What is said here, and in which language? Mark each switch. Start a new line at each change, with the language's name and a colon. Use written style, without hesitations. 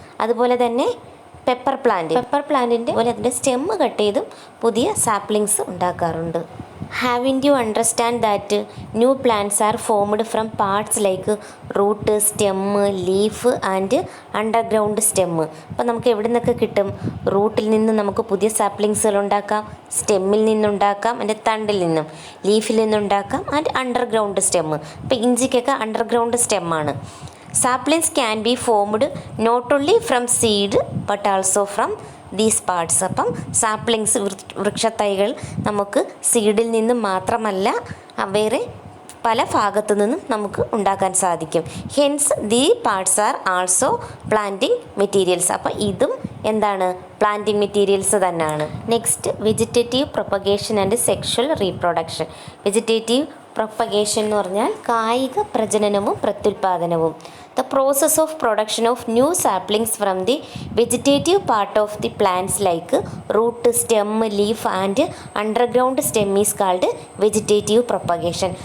Malayalam: അതുപോലെ തന്നെ പെപ്പർ പ്ലാന്റിൻ്റെ പോലെ അതിൻ്റെ സ്റ്റെമ്മ് കട്ട് ചെയ്തും പുതിയ സാപ്ലിങ്സ് ഉണ്ടാക്കാറുണ്ട്.
English: Having you understand that new plants are formed from parts like root, stem, leaf and underground stem.
Malayalam: അപ്പോൾ നമുക്ക് എവിടെ നിന്നൊക്കെ കിട്ടും? റൂട്ടിൽ നിന്ന് നമുക്ക് പുതിയ സാപ്ലിങ്സുകൾ ഉണ്ടാക്കാം, സ്റ്റെമ്മിൽ നിന്നുണ്ടാക്കാം, അതിൻ്റെ തണ്ടിൽ നിന്നും, ലീഫിൽ നിന്നുണ്ടാക്കാം ആൻഡ് അണ്ടർഗ്രൗണ്ട് സ്റ്റെം. അപ്പോൾ ഇഞ്ചിക്കൊക്കെ underground സ്റ്റെമ്മാണ്.
English: Saplings can be formed not only from seed but also from these parts.
Malayalam: അപ്പം സാപ്ലിങ്സ് വൃക്ഷത്തൈകൾ നമുക്ക് സീഡിൽ നിന്നും മാത്രമല്ല വേറെ പല ഭാഗത്തു നിന്നും നമുക്ക് ഉണ്ടാക്കാൻ സാധിക്കും.
English: Hence the parts are also planting materials.
Malayalam: അപ്പം ഇതും എന്താണ്? പ്ലാന്റിംഗ് മെറ്റീരിയൽസ് തന്നെയാണ്.
English: Next, vegetative propagation and sexual reproduction.
Malayalam: Vegetative propagation എന്ന് പറഞ്ഞാൽ കായിക പ്രജനനവും പ്രത്യുൽപാദനവും.
English: The process of production of new saplings from the vegetative part of the plants like root, stem, leaf and underground stem is called vegetative propagation.